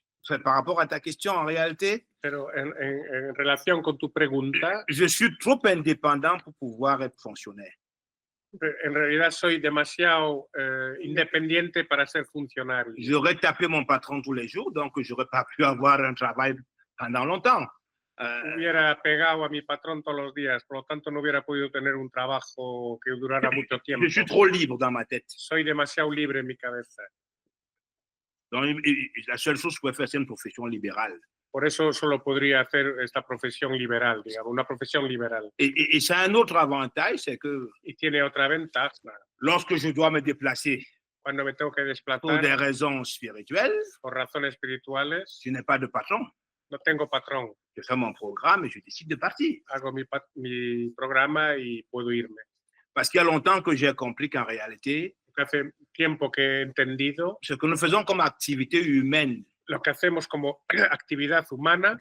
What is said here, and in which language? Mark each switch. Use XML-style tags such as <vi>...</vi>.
<fr>Mais par rapport à ta question, en réalité,</fr> <es>pero en relación con tu pregunta,</es> <fr>je suis trop indépendant pour pouvoir être fonctionnaire.</fr> <es>En realidad soy demasiado independiente para ser funcionario.</es> <fr>J'aurais tapé mon patron tous les jours, donc j'aurais pas pu avoir un travail pendant longtemps.</fr> <es>Hubiera pegado a mi patrón todos los días, por lo tanto no hubiera podido tener un trabajo que durara mucho tiempo.</es> <fr>Je suis trop libre dans ma tête.</fr> <es>Soy demasiado libre en mi cabeza.</es> <fr>Donc, la seule chose que je pouvais faire, c'est une profession libérale.</fr> <es>Por eso solo podría hacer esta profesión liberal, digamos, una profesión liberal.</es> <fr>Et ça a un autre avantage, c'est que</fr> <es>y tiene otra ventaja.</es> <fr>Lorsque je dois me déplacer</fr> <es>cuando me tengo que desplazar</es> <fr>pour des raisons spirituelles,</fr> <es>por razones espirituales,</es> <fr>je n'ai pas de patron.</fr> <es>No tengo patrón.</es> <fr>Je fais mon programme et je décide de partir.</fr> <es>Hago mi programa y puedo irme.</es> <fr>Parce qu'il y a longtemps que j'ai compris qu'en réalité,</fr> <es>hace tiempo que he entendido</es> <fr>ce que nous faisons comme activité humaine,</fr> <es>lo que hacemos como actividad humana</es>